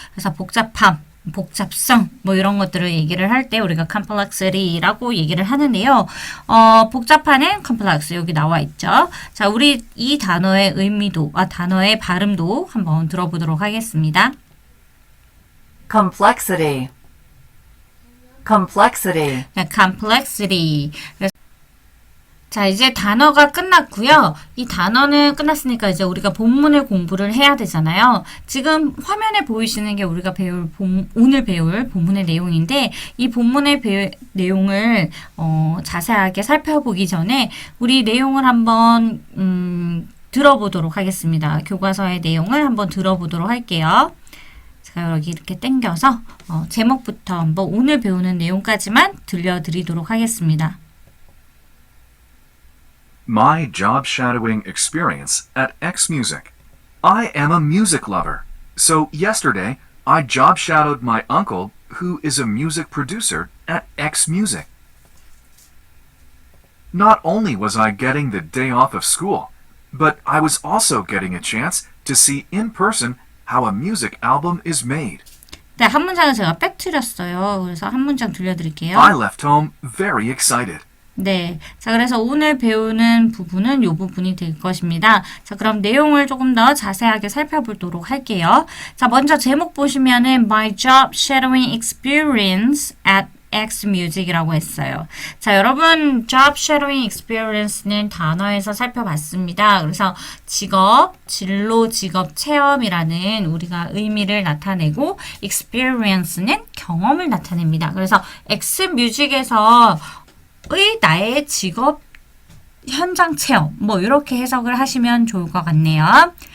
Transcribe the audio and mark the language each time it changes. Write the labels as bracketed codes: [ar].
[ko] 그래서 복잡함, 복잡성 뭐 이런 것들을 얘기를 할 때 우리가 complexity라고 얘기를 하는데요. 복잡한의 complex 여기 나와 있죠. 자, 우리 이 단어의 의미도, 단어의 발음도 한번 들어보도록 하겠습니다. [en] complexity, complexity, [ko] 자, complexity. 자, 이제 단어가 끝났고요. 이 단어는 끝났으니까 이제 우리가 본문을 공부를 해야 되잖아요. 지금 화면에 보이시는 게 우리가 오늘 배울 본문의 내용인데 이 본문의 내용을 자세하게 살펴보기 전에 우리 내용을 한번 들어보도록 하겠습니다. 교과서의 내용을 한번 들어보도록 할게요. 제가 여기 이렇게 당겨서 제목부터 한번 오늘 배우는 내용까지만 들려드리도록 하겠습니다. [en] My job shadowing experience at X Music. I am a music lover. So yesterday, I job shadowed my uncle, who is a music producer at X Music. Not only was I getting the day off of school, but I was also getting a chance to see in person how a music album is made. [ko] 네, 한 문장은 제가 빼뜨렸어요. 그래서 한 문장 들려드릴게요. [en] I left home very excited. [ko] 네. 자, 그래서 오늘 배우는 부분은 이 부분이 될 것입니다. 자, 그럼 내용을 조금 더 자세하게 살펴보도록 할게요. 자, 먼저 제목 보시면은 [en] My Job Shadowing Experience at X Music [ko] 이라고 했어요. 자, 여러분 Job Shadowing Experience는 단어에서 살펴봤습니다. 그래서 직업, 진로, 직업 체험이라는 우리가 의미를 나타내고 Experience는 경험을 나타냅니다. 그래서 X Music에서 나의 직업 현장 체험 뭐 이렇게 해석을 하시면 좋을 것 같네요.